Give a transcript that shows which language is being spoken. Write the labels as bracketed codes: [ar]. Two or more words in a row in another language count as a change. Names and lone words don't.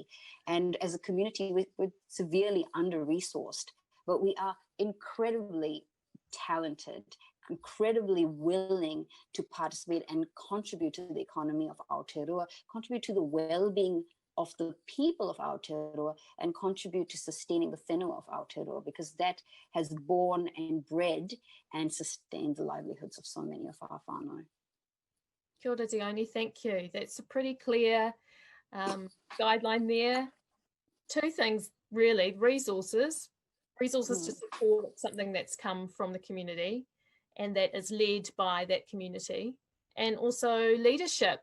[en] And as a community, we're severely under-resourced, but we are incredibly talented, incredibly willing to participate and contribute to the economy of Aotearoa, contribute to the well-being of the people of Aotearoa, and contribute to sustaining the whenua of Aotearoa, because that has born and bred and sustained the livelihoods of so many of our whānau. [mi] Kia ora, Dione, [en] thank you. That's a pretty clear guideline there. 2 things, really: resources to support something that's come from the community and that is led by that community, and also leadership.